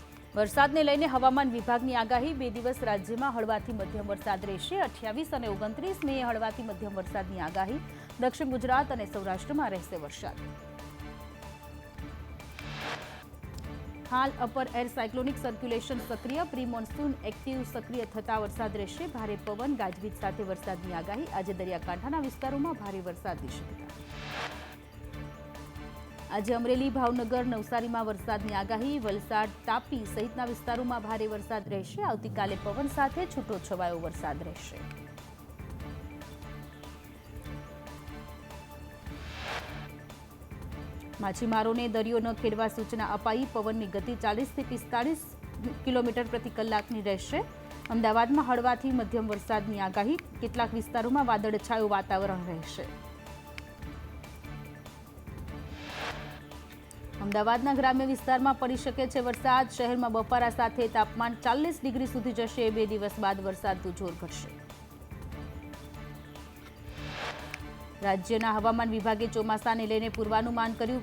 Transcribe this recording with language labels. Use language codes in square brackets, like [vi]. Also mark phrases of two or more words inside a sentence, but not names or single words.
[gu] વરસાદને લઈને હવામાન વિભાગની આગાહી 2 દિવસ રાજ્યમાં હળવાથી મધ્યમ વરસાદ રહેશે। 28 અને 29 મે હળવાથી મધ્યમ વરસાદની આગાહી। દક્ષિણ ગુજરાત અને સૌરાષ્ટ્રમાં રહેશે વરસાદ। हाल [en] upper air cyclonic circulation [gu] सक्रिय, [en] pre monsoon active [gu] સક્રિય થતા વરસાદ રહેશે। ભારે પવન ગાજવીજ સાથે વરસાદની આગાહી। આજ દરિયાકાંઠાના વિસ્તારોમાં ભારે વરસાદની શક્યતા। આજ અમરેલી, ભાવનગર, નવસારીમાં વરસાદની આગાહી। વલસાડ, તાપી સહિતના વિસ્તારોમાં ભારે વરસાદ રહેશે। આવતીકાલે પવન સાથે છૂટો છવાયો વરસાદ રહેશે। માછીમારોને દરિયો ન ખેડવા સૂચના અપાઈ। પવનની ગતિ 40 થી 45 કિલોમીટર પ્રતિ કલાકની રહેશે। અમદાવાદમાં હળવાથી મધ્યમ વરસાદની આગાહી। કેટલાક વિસ્તારોમાં વાદળછાયું વાતાવરણ રહેશે। અમદાવાદના ગ્રામ્ય વિસ્તારમાં પડી શકે છે વરસાદ। શહેરમાં બપોરા સાથે તાપમાન 40 ડિગ્રી સુધી જશે। 2 દિવસ બાદ વરસાદનું જોર ઘટશે। રાજ્યના હવામાન વિભાગે ચોમાસાને લઈને પૂર્વાનુમાન કર્યું।